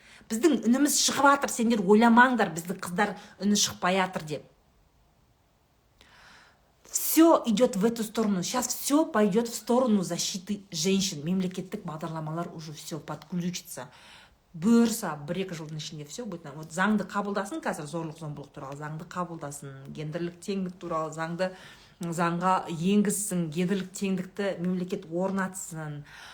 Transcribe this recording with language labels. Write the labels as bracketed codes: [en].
[kk] Біздің үніміз шығып жатыр, сендер ойламаңдар, біздің қыздар үні шықпай жатыр деп. [ru] Все идет в эту сторону. Сейчас все пойдет в сторону защиты женщин. Мемлекеттік бағдарламалар уже все подключится. [kk] Бұйырса, 1-2 жылдың ішінде [ru] все будет. [kk] Вот заңды қабылдасын қазір, зорлық-зомбылық туралы заңды қабылдасын, гендерлік теңдік туралы заңға енгізсін, гендерлік теңдікті мемлекет орнатсын.